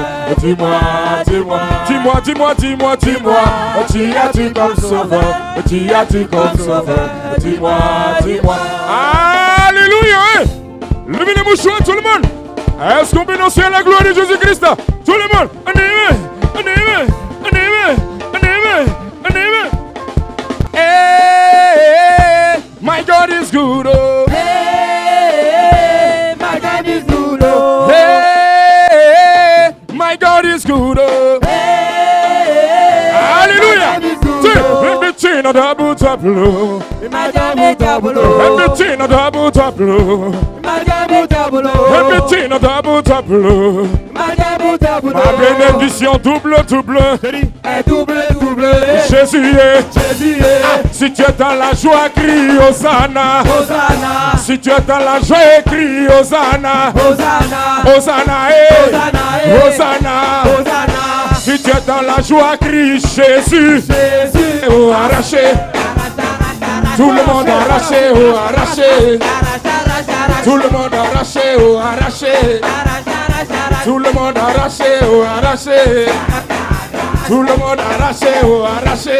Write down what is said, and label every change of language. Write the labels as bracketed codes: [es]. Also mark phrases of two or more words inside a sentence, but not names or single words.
[fr] Dis-moi, dis-moi, dis-moi, dis-moi, dis-moi, dis-moi, qui as-tu comme sauveur? Qui as-tu comme sauveur? Dis-moi, dis-moi. Alléluia! Levez les mouchoirs, tout le monde! Est-ce qu'on peut annoncer la gloire de Jésus-Christ? Tout le monde! On y va! On y va! On y va! On y va! On y va! [en] Hey, my God is good, oh. Hey, my God is good, oh. Hey, my God is good, oh. Hey, Hallelujah. my God is good, Say, oh. let me turn on double tableau. My God is double, Let oh. me turn on double tableau. My God is double, Let oh. me turn on double tableau. My God is double, [fr] Ma oh. bénédiction double, double. Un double, double. Jésus est. Jésus est. Si tu es dans la joie, crie Hosanna. Hosanna. Si tu es dans la joie, crie Hosanna. Hosanna. Hosanna, eh. Hosanna, eh. Hosanna. Hosanna. Si tu es dans la joie, crie Jésus. Jésus. Oh, arraché. Tout le monde arraché, oh, arraché. Tout le monde arraché, oh, arraché. Tout le monde arraché, oh, arraché. Tout le monde arraché, oh, arraché.